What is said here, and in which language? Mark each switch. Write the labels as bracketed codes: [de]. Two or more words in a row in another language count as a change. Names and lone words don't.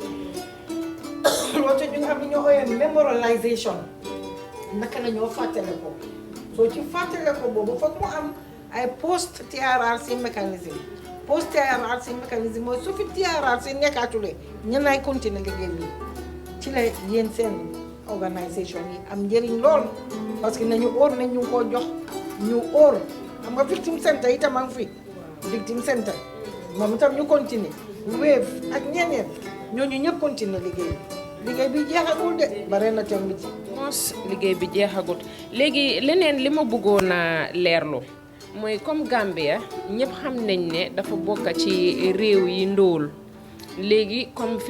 [wo] loolu te ñu nga xam ne ñoo ooyee memorialisation naka la ñoo fàttale ko soo ci fàttale ko boobu foog mu am ay post TRRC mécanisme mooy su fi TRRC nekkaatule ñen ay continuer liggéey bi ci la yéen seen organisation yi am njëriñ lool parce que nañu óor nañ ñu ngi koo jox ñu óor xam nga [en] victim center [wo] itam a ngi fi [en] victim center [wo] moom itam ñu continuer Wave ak ñeneen ñooñu ñëpp continuer liggéey bi jeexagul de bare na tamit mos liggéey bi jeexagut léegi leneen li ma bëggoon a leerlu mooy comme Gambia ñëpp xam nañ ne dafa bokk ci réew yi ndóol léegi comme fi